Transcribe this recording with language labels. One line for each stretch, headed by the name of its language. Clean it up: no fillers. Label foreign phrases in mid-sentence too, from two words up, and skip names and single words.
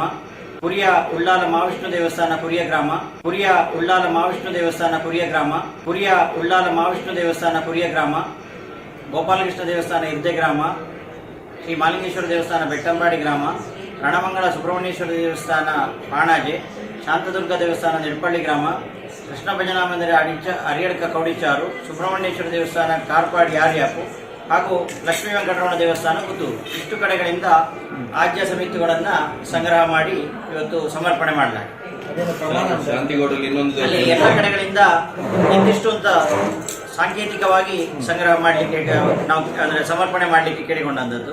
Kannada: ಪುರಿಯ ಉಳ್ಳಾಲ ಮಹಾವಿಷ್ಣು ದೇವಸ್ಥಾನ ಪುರಿಯ ಗ್ರಾಮ, ಪುರಿಯ ಉಳ್ಳಾಲ ಮಹಾವಿಷ್ಣು ದೇವಸ್ಥಾನ ಪುರಿಯ ಗ್ರಾಮ, ಪುರಿಯ ಉಳ್ಳಾಲ ಮಹಾವಿಷ್ಣು ದೇವಸ್ಥಾನ ಪುರಿಯ ಗ್ರಾಮ, ಗೋಪಾಲಕೃಷ್ಣ ದೇವಸ್ಥಾನ ಇರ್ದೆ ಗ್ರಾಮ, ಶ್ರೀ ಮಹಾಲಿಂಗೇಶ್ವರ ದೇವಸ್ಥಾನ ಬೆಟ್ಟಂಬಾಡಿ ಗ್ರಾಮ, ರಣಮಂಗಳ ಸುಬ್ರಹ್ಮಣ್ಯೇಶ್ವರ ದೇವಸ್ಥಾನ ಪಾಣಾಜೆ, ಶಾಂತದುರ್ಗ ದೇವಸ್ಥಾನ ನಿಡ್ಪಳ್ಳಿ ಗ್ರಾಮ, ಕೃಷ್ಣ ಭಜನಾ ಮಂದಿರ ಅರಿಯಡ್ಕ ಕೌಡಿಚಾರು, ಸುಬ್ರಹ್ಮಣ್ಯೇಶ್ವರ ದೇವಸ್ಥಾನ ಕಾರ್ಪಾಡಿ ಯಾರ್ಯಾಪು ಹಾಗೂ ಲಕ್ಷ್ಮೀ ವೆಂಕಟರಮಣ ದೇವಸ್ಥಾನ ಪುತ್ತೂರು. ಇಷ್ಟು ಕಡೆಗಳಿಂದ ಆಜ್ಯ ಸಮಿತಿಗಳನ್ನ ಸಂಗ್ರಹ ಮಾಡಿ ಇವತ್ತು ಸಮರ್ಪಣೆ ಮಾಡಲಾಗಿದೆ. ಅಲ್ಲಿ ಎಲ್ಲ ಕಡೆಗಳಿಂದ ಇಂತಿಷ್ಟು ಅಂತ ಸಾಂಕೇತಿಕವಾಗಿ ಸಂಗ್ರಹ ಮಾಡಲಿಕ್ಕೆ ನಾವು ಅಂದ್ರೆ ಸಮರ್ಪಣೆ ಮಾಡಲಿಕ್ಕೆ ಕೇಳಿಕೊಂಡಂಥದ್ದು.